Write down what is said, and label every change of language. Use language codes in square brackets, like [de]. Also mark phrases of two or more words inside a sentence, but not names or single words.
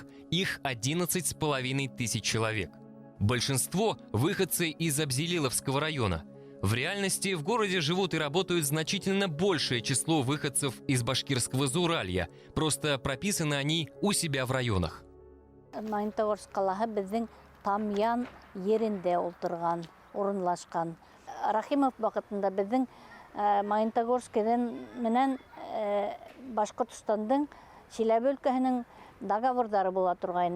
[ru] Их 11,5 тысяч человек. Большинство – выходцы из Абзелиловского района. В реальности в городе живут и работают значительно большее число выходцев из башкирского Зауралья. Просто прописаны они у себя в районах. [ba] Магнитогорск қалаһы безнең Тамян ерендә ултырган, урынлашкан. Рахимов вакытында безнең Магнитогорскедән менән Башкортстандың Чиләбе өлкәһенең договорлары була торгайны.